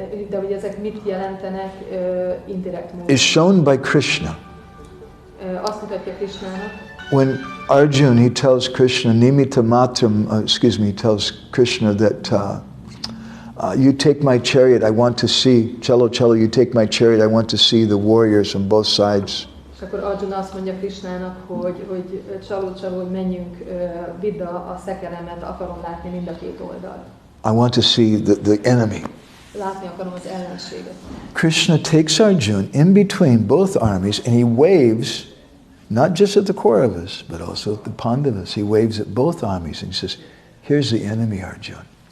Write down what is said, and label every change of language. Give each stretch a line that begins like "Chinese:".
Hungarian: de hogy ezek mit jelentenek indirekt módon?
English: is shown by Krishna.
Hungarian: Azt mutatja Krishnának.
English: When Arjun, he tells Krishna, Nimita Matram, he tells Krishna that you take my chariot, I want to see, Chalo, you take my chariot, I want to see the warriors on both sides.
Hungarian: És akkor Arjuna azt mondja Krishnának, hogy Chalo, menjünk, vidd a szekeremet, akarom látni mind a két oldalt.
English: I want to see the enemy.
Hungarian: Látni akarom az ellenséget.
English: Krishna takes Arjuna in between both armies and he waves, not just at the Kauravas, but also at the Pandavas. He waves at both armies and he says, here's the enemy, Arjuna.